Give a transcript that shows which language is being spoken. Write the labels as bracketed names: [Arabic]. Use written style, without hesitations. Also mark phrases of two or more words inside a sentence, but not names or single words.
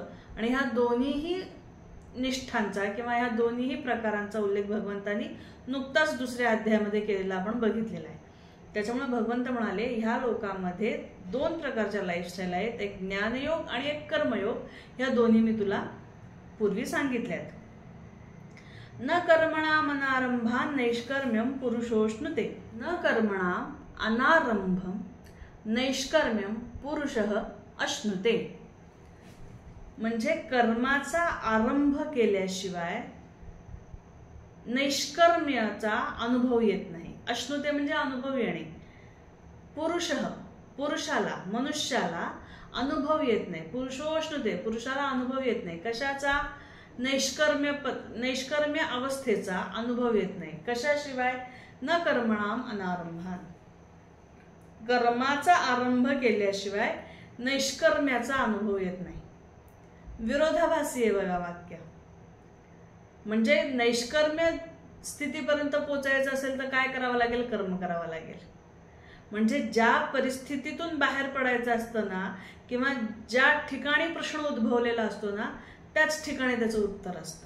[Marathi] आणि ह्या दोन्हीही निष्ठांचा किंवा ह्या दोन्हीही प्रकारांचा उल्लेख भगवंतांनी नुकताच दुसऱ्या अध्यायामध्ये केलेला आपण बघितलेला आहे. त्याच्यामुळे भगवंत म्हणाले ह्या लोकांमध्ये 2 प्रकारच्या लाईफस्टाईल आहेत, एक ज्ञानयोग आणि एक कर्मयोग. ह्या दोन्ही मी तुला पूर्वी सांगितल्यात. [Sanskrit] न कर्मणा अनारंभा नैष्कर्म्यम पुरुषोष्णुते. न कर्मणा अनारंभम नैष्कर्म्यम पुरुषः अश्नुते. [Marathi] म्हणजे कर्माचा आरंभ केल्याशिवाय नैष्कर्म्याचा अनुभव येत नाही. अश्नुते म्हणजे अनुभव येणे. पुरुषाला, मनुष्याला अनुभव येत नाही. पुरुषोष्णुते, पुरुषाला अनुभव येत नाही. कशाचा? नैष्कर्म्य अवस्थेचा अनुभव येत नाही. कशाशिवाय? [Sanskrit] न कर्मणाम अनारंभान. [Marathi] कर्माचा आरंभ केल्याशिवाय नैष्कर्म्याचा अनुभव येत नाही. विरोधाभासी आहे बघा वाक्य. म्हणजे नैष्कर्म्य स्थितीपर्यंत पोचायचं असेल तर काय करावं लागेल? कर्म करावं लागेल. म्हणजे ज्या परिस्थितीतून बाहेर पडायचं असतं ना, किंवा ज्या ठिकाणी प्रश्न उद्भवलेला असतो ना, त्याच ठिकाणी त्याचं उत्तर असतं.